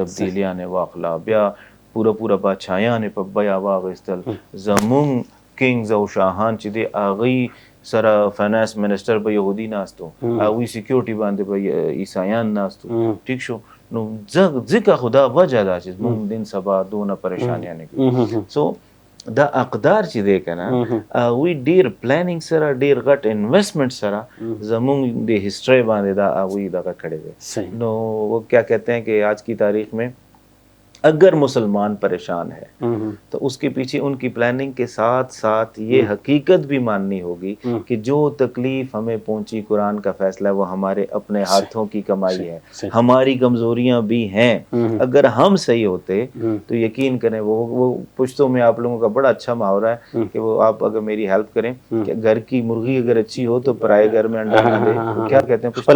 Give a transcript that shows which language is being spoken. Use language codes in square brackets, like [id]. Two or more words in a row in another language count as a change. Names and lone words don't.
[ps] تبدیلیانې واخله بیا پوره بادشاهیان په بیه واخیستل زمونږ کینګز او شاهان چې دی هغوی سره [en] finance minister [ps] به یهودي ناستو هغوی سیکیورټي باندې به عیسایان ناستو ټیک شو نو ځکه خو دا وجه ده چې موږ دین سبا دونه پریشانیانې کوي سو دا اقدار چې دی که نه هغوی ډېر پلانینګ سره ډېر غټ انویسټمنټ سره زمونږ د ہسټرۍ باندې دا هغوی دغه کړی دی نو [ur] وہ کیا کہتے ہیں کہ آج کی تاریخ میں اگر مسلمان پریشان ہے تو اس کے پیچھے ان کی پلاننگ کے ساتھ ساتھ یہ حقیقت بھی ماننی ہوگی کہ جو تکلیف ہمیں پہنچی قرآن کا فیصلہ وہ ہمارے اپنے ہاتھوں کی کمائی ہے ہماری کمزوریاں بھی ہیں اگر ہم صحیح ہوتے تو یقین کریں وہ پشتوں میں آپ لوگوں کا بڑا اچھا محاورہ ہے کہ وہ آپ اگر میری ہیلپ کریں کہ گھر کی مرغی اگر اچھی ہو تو پرائے گھر میں انڈا نہ دے کیا کہتے